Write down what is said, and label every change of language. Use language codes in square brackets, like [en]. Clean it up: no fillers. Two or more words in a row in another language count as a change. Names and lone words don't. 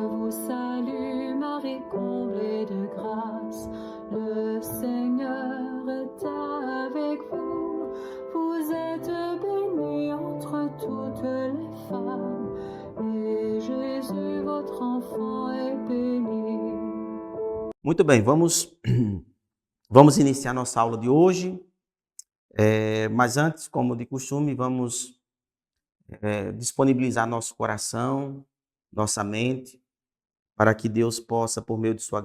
[fr] salut, Marie comblée de grâce, le Seigneur est avec vous. Vous êtes bénie entre toutes les femmes, et Jésus, votre enfant, est béni. [pt] Muito bem, vamos iniciar nossa aula de hoje, mas antes, como de costume, vamos disponibilizar nosso coração, nossa mente, para que Deus possa, por meio de sua